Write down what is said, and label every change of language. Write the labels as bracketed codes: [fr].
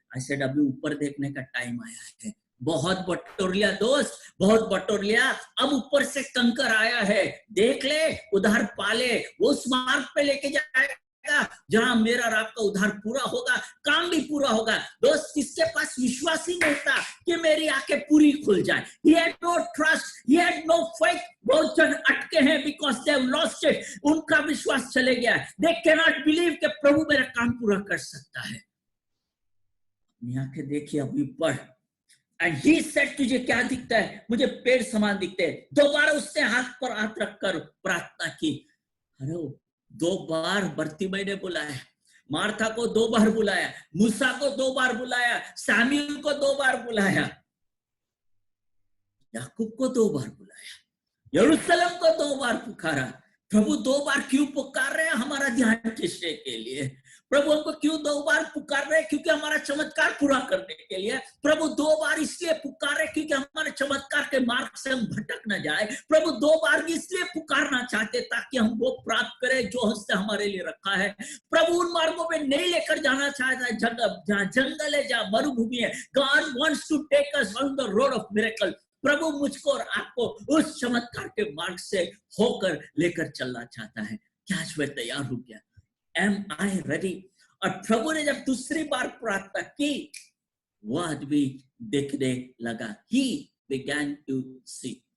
[hi] I said अभी ऊपर देखने का टाइम आया है। बहुत बटोर लिया दोस्त, बहुत बटोर लिया, अब ऊपर से कंकर आया है, देख ले, उधार पाले, वो उस मार्ग पे लेके जाएगा जहां मेरा और आपका उद्धार पूरा होगा, काम भी पूरा होगा। दोस्त, किसके पास विश्वास ही नहीं था कि मेरी आंखें पूरी खुल जाए। [en] He had no trust, he had no faith. [hi] बहुत जन अटके हैं [en] because they have lost it. [hi] उनका विश्वास चले गया है। [en] They cannot believe [hi] कि प्रभु मेरा काम पूरा कर सकता है। अपनी आंखें देखिए अभी पर। [en] And he said, [hi] तुझे क्या दिखता है? मुझे पेड़ समान दिखते हैं। दोबारा उसने हाथ पर हाथ रखकर प्रार्थना की। अरे 2 बार बर्तिमै ने बुलाया, मार्था को 2 बार बुलाया, मूसा को 2 बार बुलाया, सामुएल को 2 बार बुलाया, याकूब को 2 बार बुलाया, यरूशलेम को 2 बार पुकारा। प्रभु 2 बार क्यों पुकार रहे हैं? हमारा ध्यान खींचने के लिए। प्रभु हमको क्यों 2 बार पुकार रहे हैं? क्योंकि हमारा चमत्कार पूरा करने के लिए। प्रभु 2 बार इसलिए पुकार रहे क्योंकि हमारे चमत्कार के मार्ग से हम भटक न जाए। प्रभु 2 बार इसलिए पुकारना चाहते ताकि हम वो प्राप्त करें जो उसने हमारे लिए रखा है। प्रभु उन मार्गों में नहीं लेकर जाना चाहता है जहाँ जंगल है, जहाँ मरुभूमि है। [en] God wants to take us on the road of miracle. [hi] प्रभु मुझको और आपको उस चमत्कार के मार्ग से होकर लेकर चलना चाहता है। क्या मैं तैयार हो गया? [en] Am I ready? [hi] और प्रभु ने जब दूसरी बार प्रार्थना की, वो आदमी देखने लगा। [en] He began to see.